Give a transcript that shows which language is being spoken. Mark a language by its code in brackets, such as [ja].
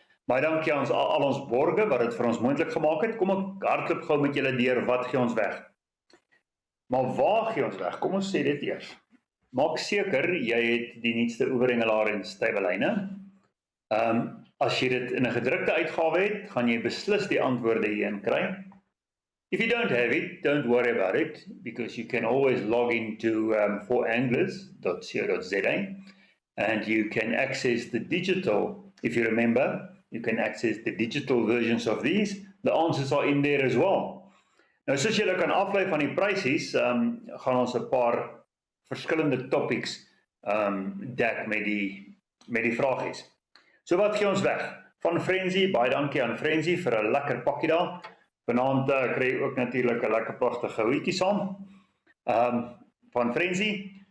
[af] Baie dankie aan al ons borge wat dit vir ons moontlik gemaak het. Kom ek hardloop gou met julle deur, wat gee ons weg? Maar waar gee ons weg? Kom ons sê dit eers. Maak seker jy het die nuutste oeverengelaar en stywelyne. As jy dit in 'n gedrukte uitgawe het, gaan jy beslis die antwoorde hierin kry. [en] If you don't have it, don't worry about it, because you can always log into foranglers.co.za and you can access the digital, if you remember, you can access the digital versions of these. The answers are in there as well. [af] Nou, soos julle kan aflei van die prysies, gaan ons 'n paar verskillende topics dek met die vragies. So wat gee ons weg? Van Frenzy, baie dankie aan Frenzy vir 'n lekker pakkie daar. Vanaand kry jy ook natuurlik 'n lekker pragtige hoetjie saam. Van Frenzy.